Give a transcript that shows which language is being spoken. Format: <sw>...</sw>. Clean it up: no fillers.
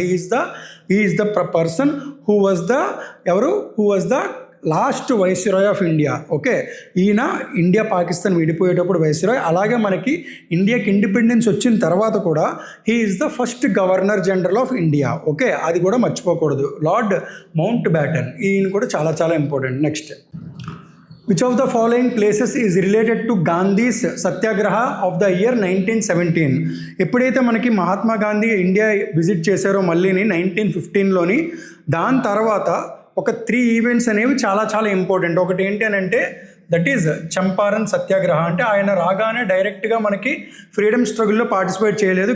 <en>He is the person who was the last viceroy of India.</en> <te>Okay, ఈయన India Pakistan విడిపోయేటప్పుడు viceroy. అలాగే మనకి ఇండియాకి independence వచ్చిన తర్వాత కూడా</te> <en>He is the first governor general of India.</en> <te>Okay, అది కూడా మర్చిపోకూడదు, లార్డ్ మౌంట్ బ్యాటన్. ఈయన కూడా చాలా చాలా important.</te> <en>Next, which of the following places is related to Gandhi's satyagraha of the year 1917?</en> <te>ఎప్పుడైతే మనకి మహాత్మా గాంధీ ఇండియా విజిట్ చేశారో మళ్ళీని 1915లోని, దాని తర్వాత ఒక 3 ఈవెంట్స్ అనేవి చాలా చాలా ఇంపార్టెంట్. ఒకటి ఏంటి అని అంటే దట్ ఈజ్ చంపారన్ సత్యాగ్రహ. అంటే ఆయన రాగానే డైరెక్ట్గా మనకి ఫ్రీడమ్ స్ట్రగుల్లో పార్టిసిపేట్ చేయలేదు.</te>